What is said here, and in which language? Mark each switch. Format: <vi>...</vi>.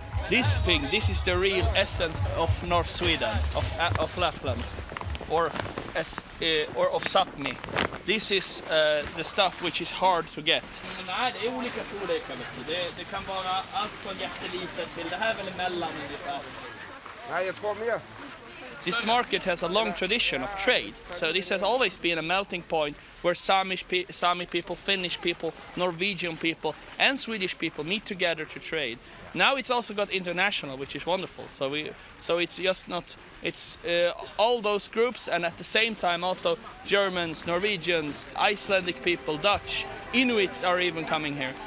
<en>This is the real essence of North Sweden, of Lapland, or of Sapmi. This is the stuff which is hard to get.</en> <sv>Nej, det är olika storlekar. Det kan vara allt från jättelitet till det här är väl emellan ungefär. Nej, jag kom med.</sv> <en>This market has a long tradition of trade, so this has always been a melting point where Sami people, Finnish people, Norwegian people and Swedish people meet together to trade. Now it's also got international, which is wonderful. So it's just not, it's all those groups and at the same time also Germans, Norwegians, Icelandic people, Dutch, Inuits are even coming here.</en>